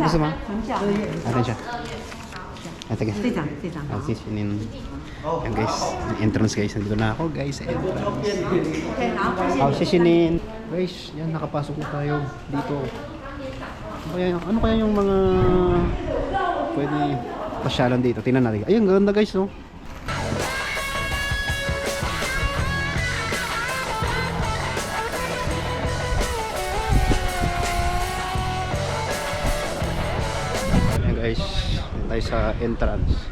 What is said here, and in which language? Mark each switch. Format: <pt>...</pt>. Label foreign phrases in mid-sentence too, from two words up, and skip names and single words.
<zh>不是吗？门票。等一下。Sige. 这张。</zh> <tl>Sisinin. Yan guys, entrance guys. Nandito na ako guys sa entrance.</tl> <zh>Okay, 好，谢谢。</zh> <tl>Sisinin. Guys, yan, nakapasok na tayo dito. Ano kaya yung mga pwede pasyalan dito? Tingnan natin. Ayun, ganda guys, no? Ayan guys, yan tayo sa entrance.</tl>